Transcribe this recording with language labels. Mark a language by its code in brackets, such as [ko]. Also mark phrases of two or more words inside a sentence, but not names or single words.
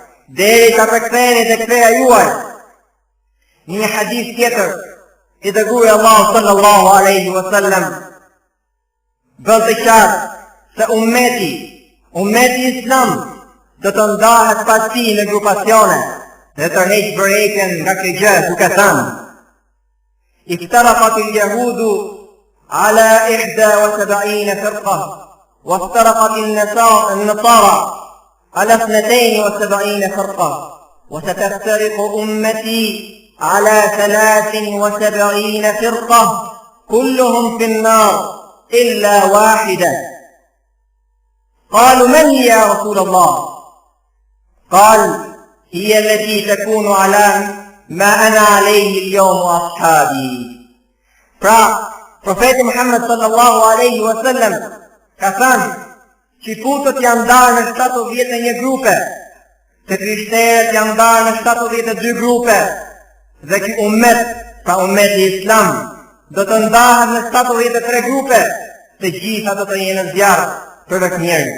[sq] Një hadith tjetër i dërguari Allahu [ar] صلى الله عليه وسلم [sq] bën të qartë se ummeti islam do të ndahet pas tij në grupacione, dhe tërheq vërejtjen nga kjo gjë duke thënë: [ar] افترقت اليهود على 71 فرقة وافترقت النصارى على 72 فرقة وستفترق أمتي على 73 فرقة كلهم في النار إلا واحدة. قالوا من هي يا رسول الله؟ قال هي التي تكون على ما أنا عليه اليوم وأصحابي. [sq] Profeti Muhammed [ar] صلى الله عليه وسلم [sq] ka thënë që putët janë ndarë në 71 grupe, të krishterët janë ndarë në 72 grupe, dhe ky ummet, pra ummeti islam, do të ndahet në 73 grupe, të gjitha do të jenë zjarr për vetë njerëz.